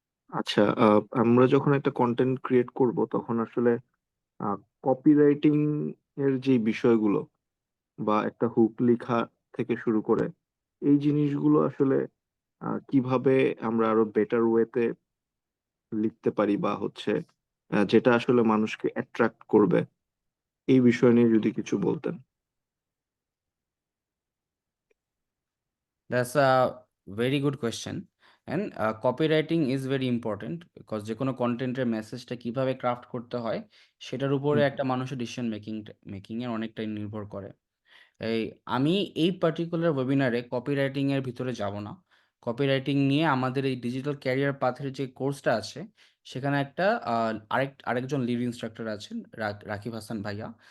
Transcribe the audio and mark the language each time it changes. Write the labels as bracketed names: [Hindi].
[Bangla] আচ্ছা, আমরা যখন একটা কন্টেন্ট ক্রিয়েট করব, তখন আসলে কপিরাইটিং এর যে বিষয়গুলো বা একটা হুক লেখা থেকে শুরু করে এই জিনিসগুলো আসলে কিভাবে আমরা আরো বেটার ওয়েতে লিখতে পারি, বা হচ্ছে যেটা আসলে মানুষকে অ্যাট্রাক্ট করবে, এই বিষয় নিয়ে যদি কিছু বলতেন। [English] That's a very good question. And copywriting is very important because [Bangla] যে কোনো কন্টেন্টের মেসেজটা কিভাবে ক্রাফট করতে হয় সেটার উপরে হুম, একটা মানুষের ডিসিশন মেকিং এর অনেকটাই নির্ভর করে। এই আমি এই পার্টিকুলার ওয়েবিনারে কপিরাইটিং এর ভিতরে যাব না। কপিরাইটিং নিয়ে আমাদের এই ডিজিটাল ক্যারিয়ার পাথের যে কোর্সটা আছে সেখানে একটা আরেকজন লিড ইনস্ট্রাক্টর আছেন, রাকিব হাসান ভাইয়া।